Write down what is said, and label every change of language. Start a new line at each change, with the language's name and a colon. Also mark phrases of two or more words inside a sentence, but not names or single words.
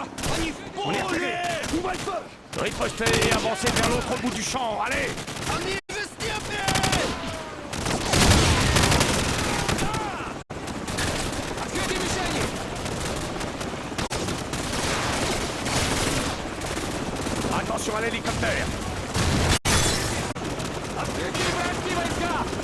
Russian: Они в
French: On est
Russian: поле!
French: arrivé. Riposter et avancer vers l'autre bout du champ. Allez!
Russian: Они в степи! Открытые мишени!
French: Attention à l'hélicoptère.
Russian: Открытые вражеские войска!